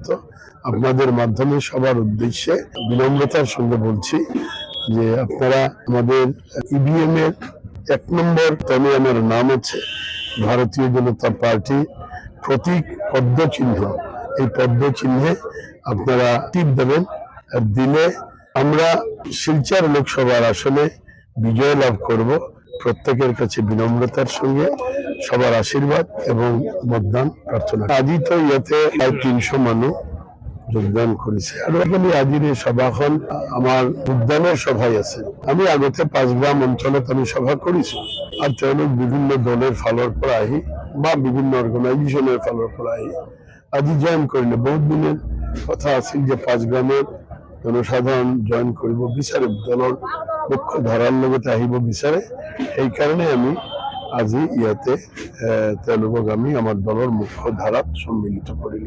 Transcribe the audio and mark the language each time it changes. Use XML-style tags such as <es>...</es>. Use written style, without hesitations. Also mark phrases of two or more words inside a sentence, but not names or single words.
<bn>আপনাদের মাধ্যমে সবার উদ্দেশ্যে বিনম্রতার সঙ্গে বলছি যে আপনারা আমাদের ইভিএম এর 1 নম্বর তলে আমার নাম আছে ভারতীয় জনতা পার্টি প্রতীক পদ্ম চিহ্ন। এই পদ্ম চিহ্নে আপনারা টিপ দেবেন, আর দিলে আমরা শিলচর লোকসভার আসনে বিজয় লাভ করব। প্রত্যেকের কাছে বিনম্রতার সঙ্গে সবার আশীর্বাদ এবং মতদান প্রার্থনা। আজি তো ইয়াতে প্রায় 300 মানুষ যোগদান করেছে। আর এখানে আজির এই সভাখন আমার উদ্যানের সভায় আছে।</bn> <as>আমি আগতে পাঁচগ্রাম অঞ্চলত</as> <bn>আমি সভা করেছি, আর</bn> <as>তেওঁলোক বিভিন্ন দলের ফালৰ পৰা আহি বা বিভিন্ন অর্গানাইজেশনের ফালৰ পৰা আহি আজি জয়েন কৰিলে। বহুত দিনের কথা আছিল যে পাঁচগ্রামের জনসাধারণ জয়েন কৰিব বিচাৰে, দলৰ মুখ্য ধাৰাৰ লগতে আহিব বিচাৰে। সেইকাৰণে আমি আজি ইয়াতে তেওঁলোকক আমি আমাৰ দলৰ মুখ্য ধাৰাত সন্মিলিত কৰিলো।</as>